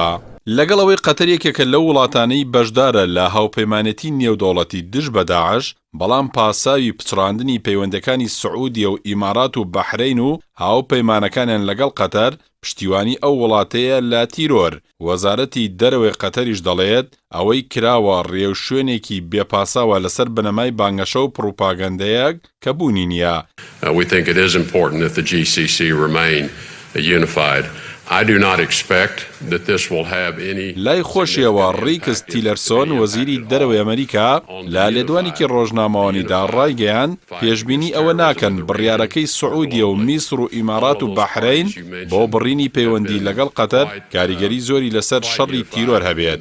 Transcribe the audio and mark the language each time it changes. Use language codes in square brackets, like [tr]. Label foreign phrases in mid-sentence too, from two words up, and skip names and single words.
[ckb] لەگەڵ ئەوەی قەتەر یەکێکە لەو وڵاتانەی بەشدارە لە هاوپەیمانەتی نێودەوڵەتی دژ بە داعش، بەڵام پاساوی پچڕاندنی پەیوەندەکانی سعودیە و ئیمارات و بەحرەین و هاوپەیمانەکانیان لەگەڵ قەتەر پشتیوانی ئەو وڵاتەیە لە تیرۆر. وەزارەتی دەرەوەی قەتەریش دەڵێت ئەوەی کراوە ڕێو شوێنێکی بێپاساوە لەسەر بنەمای بانگەشە و پڕۆپاگەندەیەک کە بوونی نییە. [en] We think it is important that the GCC remain unified. I do not expect that this will have any. [ckb] لای خۆشیەوە ڕیکس تیلەرسۆن وەزیری دەرەوەی ئەمریکا لە لێدوانێکی ڕۆژنامەوانیدا ڕایگەیاند پێشبینی ئەوە ناکەن بڕیارەکەی سعودیە و میسر و ئیمارات و بەحرەین بۆ بڕینی پەیوەندی لەگەڵ قەتەر کاریگەری زۆری لەسەر شەڕی تیرۆر هەبێت.